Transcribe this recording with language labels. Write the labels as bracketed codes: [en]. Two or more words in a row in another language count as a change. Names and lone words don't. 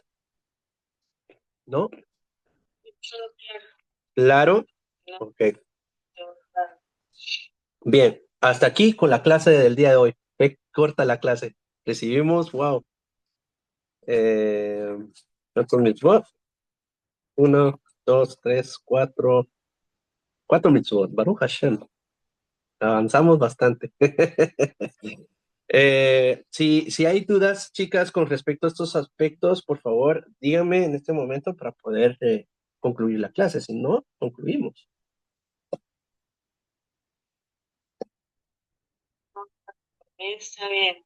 [es] ¿No? ¿Claro? Ok. Bien, hasta aquí con la clase del día de hoy. Fue corta la clase. Recibimos, wow. ¿Cuántos mitzvot? 1, 2, 3, 4. 4 mitzvot. [he] ברוך השם. [es] Avanzamos bastante. Si hay dudas, chicas, con respecto a estos aspectos, por favor, díganme en este momento para poder concluir la clase. Si no, concluimos. Está bien.